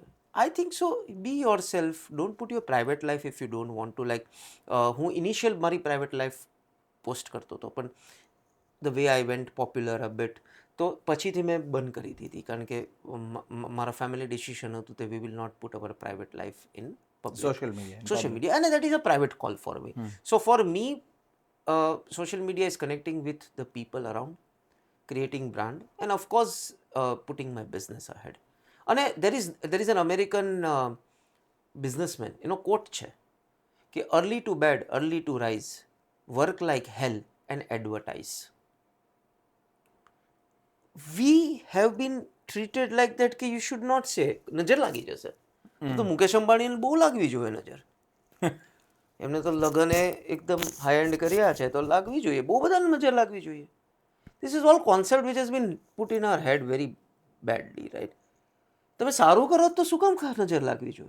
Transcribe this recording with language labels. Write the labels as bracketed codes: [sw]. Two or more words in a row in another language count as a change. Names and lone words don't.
[en] I think so be yourself, don't put your private life if you don't want to. [gu] લાઈક હું ઇનિશિયલ મારી [en] private life post [gu] કરતો હતો, પણ [en] the way I went popular a bit, [gu] તો પછીથી મેં બંધ કરી દીધી, કારણ કે મારા [en] family decision [gu] હતું તે [en] we will not put our private life in Social media. social media, and that is a private call for me. So for me, social media is connecting with the people around, creating brand, and of course putting my business ahead. And there is an American businessman, quote [gu] છે કે [en] early to bed, early to rise, work like hell and advertise. We have been treated like that કે you should not say. [gu] નજર લાગી જશે. તો મુકેશ અંબાણીને બહુ લાગવી જોઈએ નજર. એમને તો લગને એકદમ હાઈ એન્ડ કર્યા છે, તો લાગવી જોઈએ, બહુ બધાને નજર લાગવી જોઈએ. [en] This is all concept which has been put in our head very badly, right? [gu] તમે સારું કરો તો શું કામ નજર લાગવી જોઈએ?